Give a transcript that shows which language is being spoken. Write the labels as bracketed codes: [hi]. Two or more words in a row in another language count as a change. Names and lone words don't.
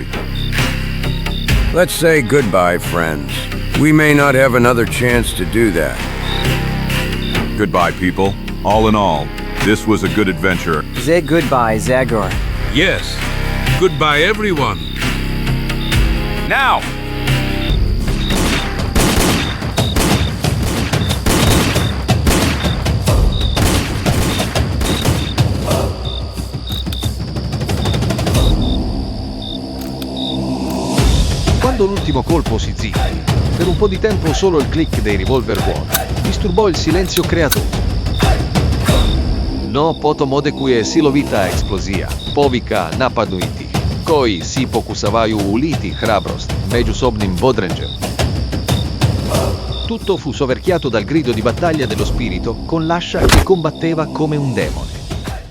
[en] Let's say goodbye, friends. We may not have another chance to do that. Goodbye, people. All in all, this was a good adventure. Say goodbye, Zagor. Yes. Goodbye, everyone. Now! [it] Quando l'ultimo colpo si zittì, per un po' di tempo solo il click dei revolver vuoti disturbò il silenzio creatoso. [hr] No potom kuje silovita eksplozija, povika napadnuti, koji si pokusavaju uliti hrabrost međusobnim bodrenđem. [it] Tutto fu soverchiato dal grido di battaglia dello spirito con l'ascia che combatteva come un demone.